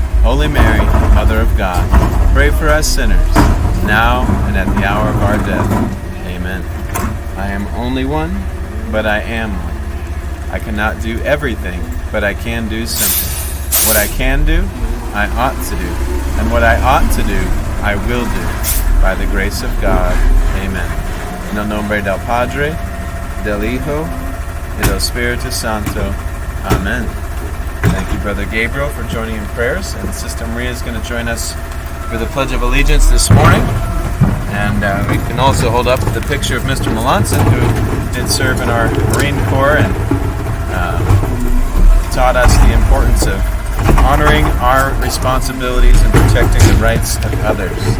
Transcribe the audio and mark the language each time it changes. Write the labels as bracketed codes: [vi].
[en] Holy Mary, Mother of God, pray for us sinners, now and at the hour of our death. Amen. I am only one, but I am one. I cannot do everything, but I can do something. What I can do, I ought to do. And what I ought to do, I will do. By the grace of God. Amen. [es] En el nombre del Padre, del Hijo, y del Espíritu Santo. Amen. [en] Thank you, Brother Gabriel, for joining in prayers. And Sister Maria is going to join us for the Pledge of Allegiance this morning. And we can also hold up the picture of Mr. Melonson, who did serve in our Marine Corps and taught us the importance of honoring our responsibilities and protecting the rights of others.